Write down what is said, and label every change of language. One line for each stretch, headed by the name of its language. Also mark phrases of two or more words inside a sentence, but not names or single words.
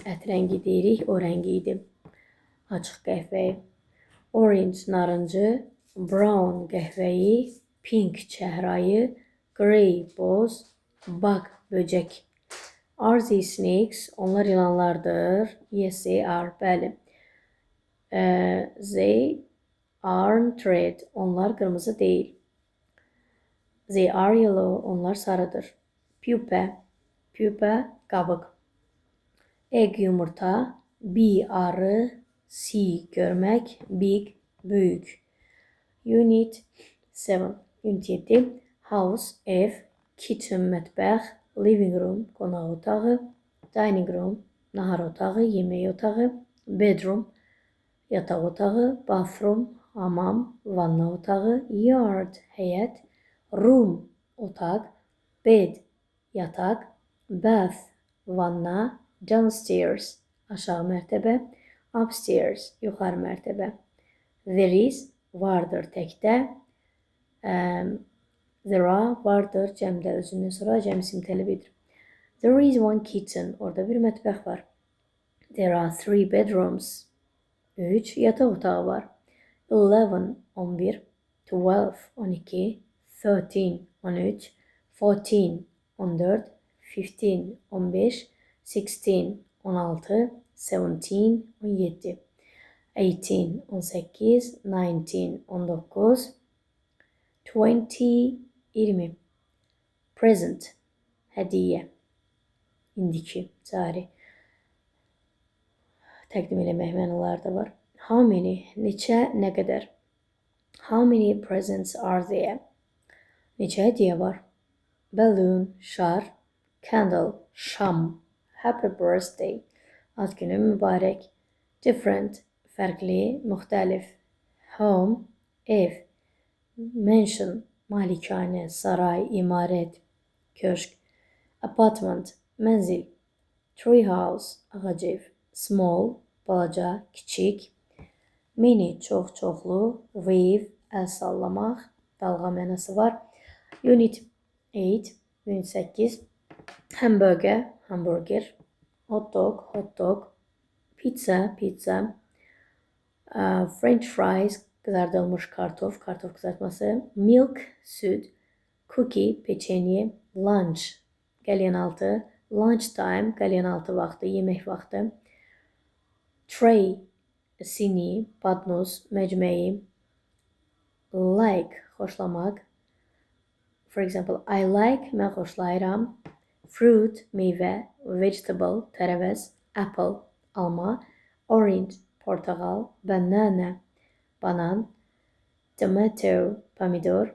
Azerbaijani: Ət rəngi deyirik, o rəngi idi. Açıq qəhvəyi. Orange, narıncı. Brown, qəhvəyi. Pink, çəhrayı. Grey, boz. Bug, böcək.
English: Are they snakes?
Azerbaijani: Onlar yılanlardır.
English: Yes, they are. Bəli. They aren't red.
Azerbaijani: Onlar qırmızı deyil.
English: They are yellow.
Azerbaijani: Onlar sarıdır. Pupa. Pupa, qabıq. Egg, yumurta. Bee, arı. See, görmək. Big, büyük. Unit 7. Unit 7. House, ev. Kitchen, mətbəx.
English: Living room,
Azerbaijani: qonaq otağı.
English: Dining room,
Azerbaijani: nahar otağı, yemək otağı. Bedroom, yataq otağı. Bathroom, hamam, vanna otağı. Yard, həyət. Room, otaq. Bed, yataq. Bath, vanna. Downstairs, aşağı mərtəbə. Upstairs, yuxarı mərtəbə.
English: There is,
Azerbaijani: vardır təkdə.
English: There are,
Azerbaijani: vardır cəmdə, özündən sonra cəm isim tələbidir.
English: There is one kitchen,
Azerbaijani: orada bir mətbəx var.
English: There are 3 bedrooms, 3
Azerbaijani: yataq otağı var. 11, 11. 12, 12. 13, 13. 14, 14. 15, 15. 16, 16. 17, 17. 18, 18. 19, 19. 20, 20. Present, hədiyyə. İndiki, cari. Təqdim eləmək mənaları da var.
English: How many,
Azerbaijani: neçə, nə qədər.
English: How many presents are there?
Azerbaijani: Neçə hədiyyə var? Balloon, şar. Candle, şam.
English: Happy birthday,
Azerbaijani: ad günü mübarək. Different, fərqli, müxtəlif. Home, ev. Mansion, malikanə, saray, imarət, köşk. Apartment, mənzil.
English: Tree house,
Azerbaijani: ağac ev. Small, balaca, kiçik. Mini, çox, çoxlu. Wave, əl sallamaq, dalğa mənası var. Unit 8, Unit 8. Hamburger, hamburger.
English: Hot dog,
Azerbaijani: hot dog. Pizza, pizza.
English: French fries,
Azerbaijani: qızardılmış kartof, kartof qızartması. Milk, süd. Cookie, peçenye. Lunch, qəlyanaltı.
English: Lunch time,
Azerbaijani: qəlyanaltı vaxtı, yemək vaxtı. Tray, sini, padnos, məcməyi.
English: Like, xoşlamaq. For example, I like,
Azerbaijani: mən xoşlayıram. Fruit, meyvə. Vegetable, tərəvəz. Apple, alma. Orange, portağal. Banana, banan. Tomato, pomidor.